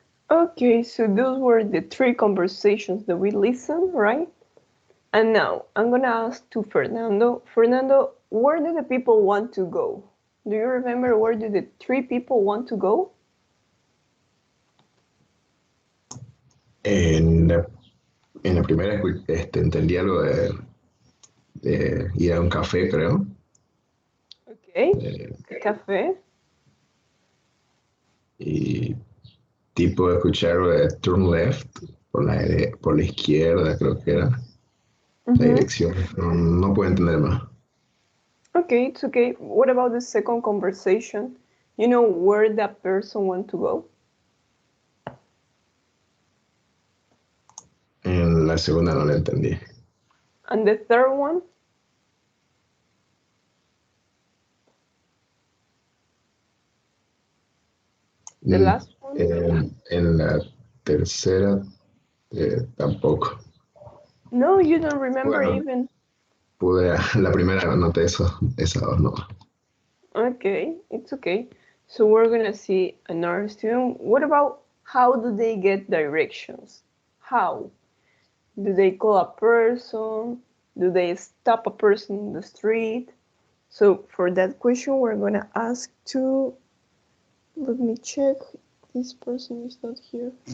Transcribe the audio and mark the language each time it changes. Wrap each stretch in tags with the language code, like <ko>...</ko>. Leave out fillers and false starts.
<en>Okay, so those were the 3 conversations that we listened, right? And now I'm gonna ask to Fernando. Fernando, where do the people want to go? Do you remember where do the 3 people want to go?</en> <es>En la primera entendí algo de ir a un café, creo.</es> <en>Okay, Eh,</en> <es>café. y tipo escuchar</es> <en>turn left</en> <es>por la izquierda, creo que era la dirección. No puedo entender más.</es> <en>Okay, it's okay. What about the second conversation? You know where that person want to go?</en> <es>En la segunda no la entendí.</es> <en>And the third one? The last one?</en> <es>En la tercera tampoco.</es> <en>No, you don't remember</en> <es>Bueno,</es> <en>even.</en> <es>la primera anoté eso, esa dos no.</es> <en>Okay, it's okay. So we're gonna see another student. What about how do they get directions? How? Do they call a person? Do they stop a person in the street? So for that question, we're gonna ask to, let me check, this person is not here.</en>